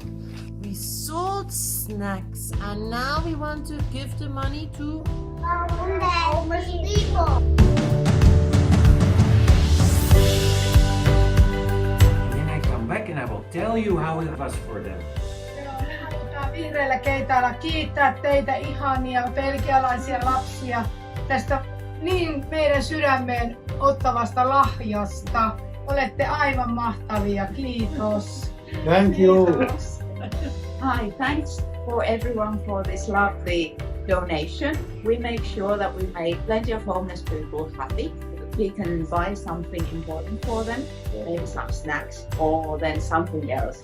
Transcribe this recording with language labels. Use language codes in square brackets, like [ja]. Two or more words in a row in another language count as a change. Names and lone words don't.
[en] We sold snacks, and now we want to give the money to Homeless people. Then I come back and I will tell you how it was for them. [fi] Me halutaan vihreillä keitailla kiittää teitä ihania belgialaisia lapsia tästä niin meidän sydämeen ottavasta lahjasta. Olette aivan mahtavia. Kiitos. [en] Thank you. Hi, thanks for everyone for this lovely donation. We make sure that we make plenty of homeless people happy. We can buy something important for them, maybe some snacks or then something else.